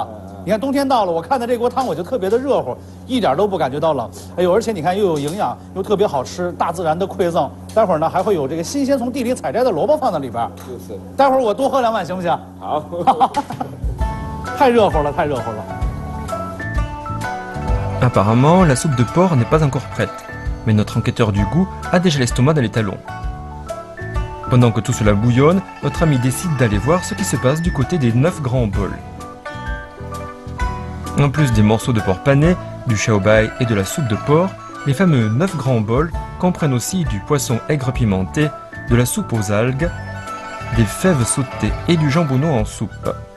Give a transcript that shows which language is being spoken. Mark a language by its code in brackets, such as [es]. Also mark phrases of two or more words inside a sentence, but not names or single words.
[zh] 你看冬天到了，我看到这锅汤我就特别的热乎，一点都不感觉到冷。哎呦，而且你看又有营养，又特别好吃，大自然的馈赠。待会儿呢还会有这个新鲜从地里采摘的萝卜放在里边。就是。待会儿我多喝2碗行不行？好。太热乎了，太热乎了。 [fr] Apparemment, la soupe de porc n'est pas encore prête, mais notre enquêteur du goût a déjà l'estomac dans les talons. Pendant que tout cela bouillonne, notre ami décide d'aller voir ce qui se passe du côté des 9 grands bols. En plus des morceaux de porc pané, du xiaobai et de la soupe de porc, les fameux 9 grands bols comprennent aussi du poisson aigre pimenté, de la soupe aux algues, des fèves sautées et du jambonneau en soupe.